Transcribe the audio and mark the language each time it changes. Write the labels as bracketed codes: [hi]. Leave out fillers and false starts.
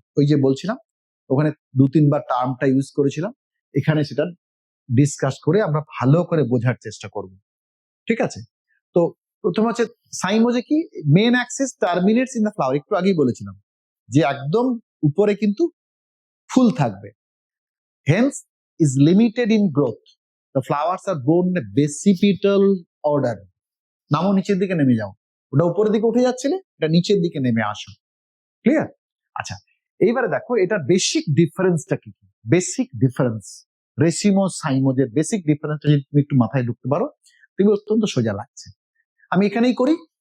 [bn] ওই যে বলছিলাম, ওখানে 2-3 বার টার্মটা ইউজ করেছিলাম, এখানে সেটা ডিসকাস করে আমরা ভালো করে বোঝার চেষ্টা করব। ঠিক আছে, তো প্রথম হচ্ছে সাইমোজে কি? [en] main axis terminates in the flower, [bn] একটু আগেই বলেছিলাম যে একদম উপরে কিন্তু ফুল থাকবে। [en] Hence is limited in growth. The flowers are grown in a basipetal order. [bn] নামো, নিচের দিকে নেমে যাও। ওটা উপরের দিকে উঠে যাচ্ছিলে, এটা নিচের দিকে নেমে আসো। ক্লিয়ার? আচ্ছা, এইবারে দেখো এটার বেসিক ডিফারেন্সটা কি? বেসিক ডিফারেন্স রেসিমোজ সাইমোজের বেসিক ডিফারেন্সটা যদি তুমি একটু মাথায় ঢুকতে পারো, তুমি অত্যন্ত সোজা লাগছে। আমি এখানেই করি।